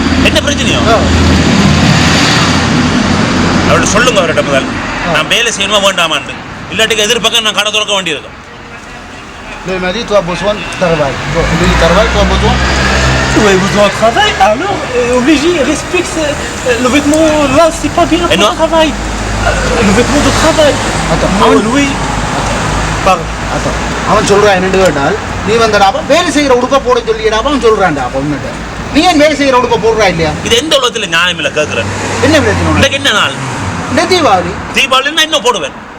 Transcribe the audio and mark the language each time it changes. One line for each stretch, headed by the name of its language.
Tamil: என்ன பிரச்சனையோ அவர்கிட்ட சொல்லுங்க. அவர்கிட்ட முதல் நான் வேலை செய்யணுமா வேண்டாமான்னு, இல்லாட்டிக்கு எதிர்பக்கம் நான் கடை திறக்க வேண்டியிருக்கும்.
French: Le m'a dit, toi, besoin de travail. Lui, travail, toi, besoin. Tu as besoin de travail, alors obligé, respecte le vêtement là, c'est pas bien pour le travail. Le vêtement de travail. Attends, Louis. Pardon. Attends.
Tamil: அவன் சொல்றான் என்னன்னு கேட்டால், நீ வந்தடாப்பா வேலை செய்கிற உடுப்பை போட சொல்லிடாப்பா அவன் சொல்றான்டா. பொண்ணுட்டு நீ ஏன் வேலை செய்கிற உடுப்பை போடுறா இல்லையா? இது எந்த உலகத்தில் நியாயம் இல்லை கேட்குறேன். என்ன பிரச்சனை? இன்னைக்கு என்ன நாள்? இந்த தீபாவளி நான் இன்னும் போடுவேன்.